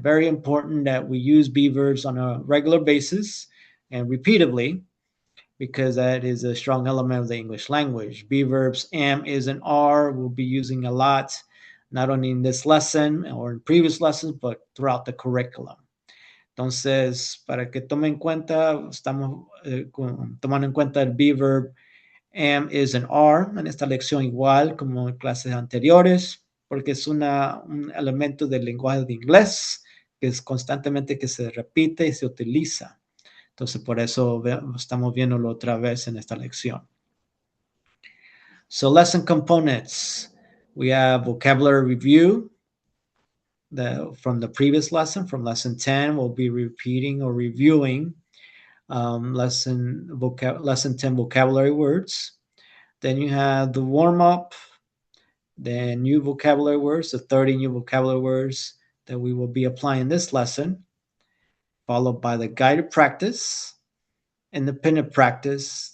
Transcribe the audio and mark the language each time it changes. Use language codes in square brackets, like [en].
[en] Very important that we use be verbs on a regular basis and repeatedly, because that is a strong element of the English language. Be verbs, am, is, and are we'll be using a lot, not only in this lesson or in previous lessons, but throughout the curriculum. [es] Entonces, para que tomen en cuenta, estamos tomando en cuenta el [en] be verb, am, is, and are [es] en esta lección, igual como en clases anteriores, porque es un elemento del lenguaje de inglés que es constantemente que se repite y se utiliza. Entonces, por eso estamos viéndolo otra vez en esta lección. [en] So, lesson components. We have vocabulary review. From the previous lesson, from lesson 10, we'll be repeating or reviewing lesson 10 vocabulary words. Then you have the warm-up, then new vocabulary words, the 30 new vocabulary words that we will be applying this lesson, followed by the guided practice, independent practice.